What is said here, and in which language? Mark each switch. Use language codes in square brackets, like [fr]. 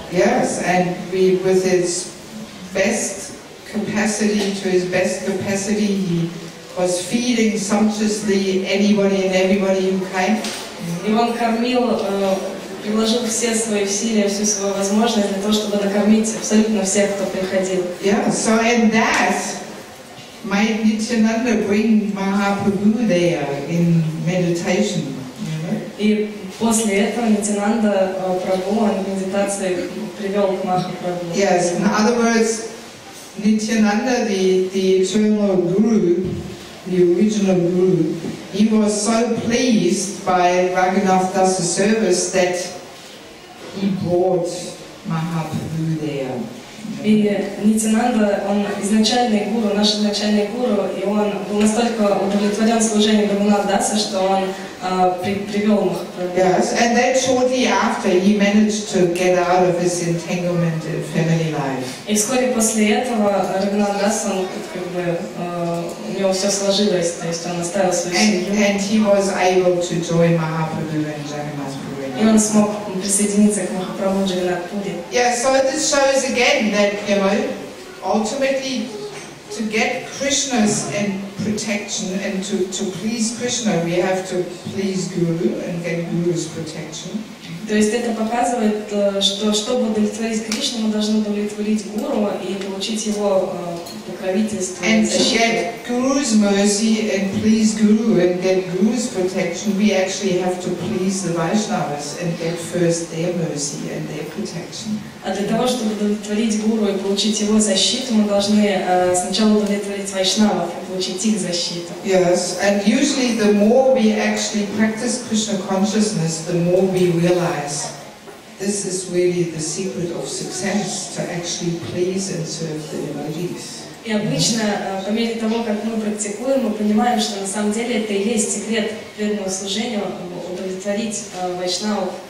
[en] Yes, and with his best capacity, he was feeding sumptuously anybody and everybody who came. [ru] И он кормил, приложил все свои усилия, всю свою возможность для того, чтобы накормить абсолютно всех, кто приходил. [en] Yeah, so and that made Nityananda bring Mahaprabhu there in meditation. [ru] И после этого Нитянанда Прабху, он в медитации привел к Махапрабху. [en] Yes, in other words, Nityananda, the eternal Guru, the original Guru, he was so pleased by Raghunath Dasa's service that he brought Mahaprabhu there. [ru] И Нитянанда, он изначальный гуру, наш изначальный гуру, и он был настолько удовлетворен служением Рагунатха Даса, что он привел Махапрабху. [en] Yes, and then shortly after he managed to get out of his entanglement in family life. [ru] И вскоре после этого Рагунатх Дас, он как бы у него все сложилось, то есть он оставил свою семью. [en] And he was able to join Mahaprabhu and Jagannath Puri. [ru] И он смог присоединиться к Махапрабху Джаганнат-пури. [en] Yeah, so this shows again that, you know, ultimately to get Krishna's and protection and to please Krishna, we have to please Guru and get Guru's protection. [ru] То есть это показывает, что чтобы удовлетворить Кришну, мы должны удовлетворить Гуру и получить его покровительство и [en] And to [ru] защиту. [en] get Guru's mercy and please Guru and get Guru's protection, we actually have to please the Vaishnavas and get first their mercy and their protection. [ru] А для того, чтобы удовлетворить Гуру и получить его защиту, мы должны сначала удовлетворить Вайшнавов и получить их защиту. [en] Yes, and usually the more we actually practice Krishna consciousness, the more we realize this is really the secret of success, to actually please and serve the devotees. [ru] И обычно, по мере того, как мы практикуем, мы понимаем, что на самом деле это и есть секрет преданного служения, удовлетворить Вайшнавов.